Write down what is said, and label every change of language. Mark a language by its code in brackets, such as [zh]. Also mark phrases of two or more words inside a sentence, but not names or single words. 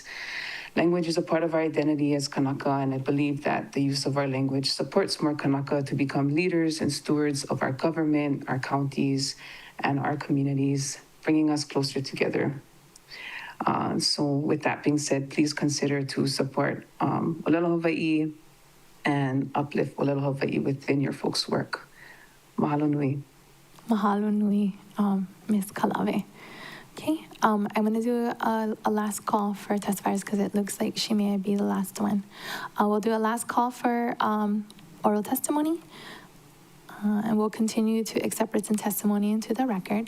[en] Language is a part of our identity as Kanaka, and I believe that the use of our language supports more Kanaka to become leaders and stewards of our government, our counties, and our communities, bringing us closer together. So with that being said, please consider to support Olelo Hawaii and uplift Olelo Hawaii within your folks' work. [haw] Mahalo nui. Mahalo nui, Ms. Kalave. [en] Okay, I'm going to do a last call for testifiers because it looks like she may be the last one. We'll do a last call for oral testimony. And we'll continue to accept written testimony into the record.